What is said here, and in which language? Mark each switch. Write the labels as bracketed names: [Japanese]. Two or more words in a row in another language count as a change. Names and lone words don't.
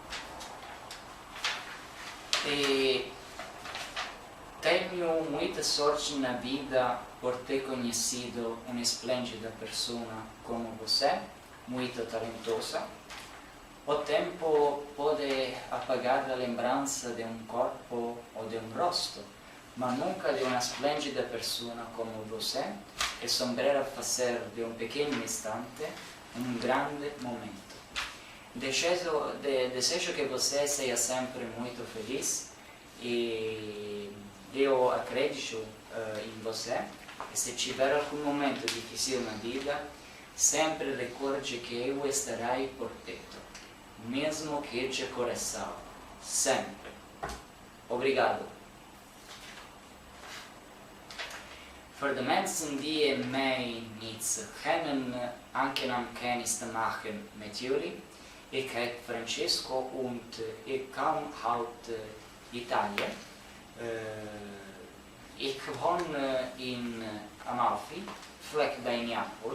[Portuguese] E tenho muita sorte na vida por ter conhecido uma esplêndida pessoa como você, muito talentosa. O tempo pode apagar a lembrança de corpo ou de rosto, ma nunca de uma [Italian] splendida persona [Portuguese] como você, que sombrera fazer de um pequeno instante um grande momento. Desejo que você seja sempre muito feliz e eu acredito em você. E se tiver algum momento difícil na vida, sempre recorde que eu estarei por perto, mesmo que de coração, sempre. Obrigado. [German] Für die Menschen, die [Dutch] mij niet kennen, aangenaam kennis te maken met jullie. Ik heet Francesco und ik kom uit Italië. Ik woon in Amalfi, vlakbij Neapel.